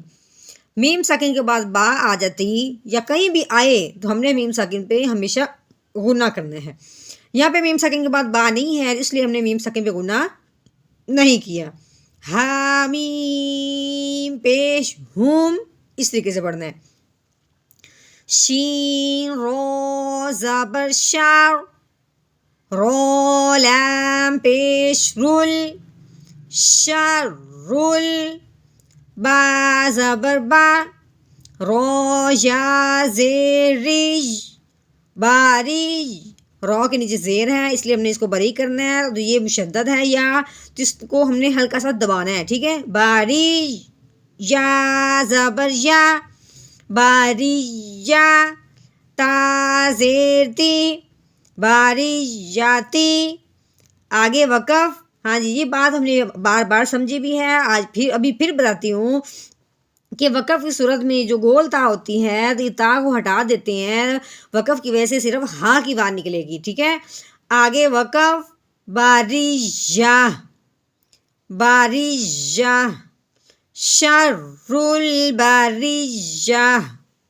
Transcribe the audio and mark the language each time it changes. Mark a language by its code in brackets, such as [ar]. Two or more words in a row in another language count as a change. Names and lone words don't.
[ur] میم ساکن کے بعد با آ جاتی یا کہیں بھی آئے تو ہم نے میم ساکن پہ ہمیشہ غنہ کرنا ہے۔ یہاں پہ میم ساکن کے بعد با نہیں ہے اس لیے ہم نے میم ساکن پہ غنہ نہیں کیا۔ حامیم پیش ہم، اس طریقے سے پڑھنا ہے۔ شین رو زبر شار، رو لام پیش رول، شرول، با زبر با، رو یا زیر ریج، باریج، رو کے نیچے زیر ہے اس لیے ہم نے اس کو بری کرنا ہے، تو یہ مشدد ہے یا تو اس کو ہم نے ہلکا سا دبانا ہے، ٹھیک ہے۔ باریج، یا زبر یا، باریج یا، تا زیر تی، باریج جاتی۔ آگے وقف، ہاں جی یہ بات ہم نے بار بار سمجھی بھی ہے، ابھی پھر بتاتی ہوں کہ وقف کی صورت میں جو گول تا ہوتی ہے تو یہ تا کو ہٹا دیتے ہیں، وقف کی وجہ سے صرف ہا کی بات نکلے گی، ٹھیک ہے۔ [ar] آگے وقف، باریجا، باریجا، شر الباریجا،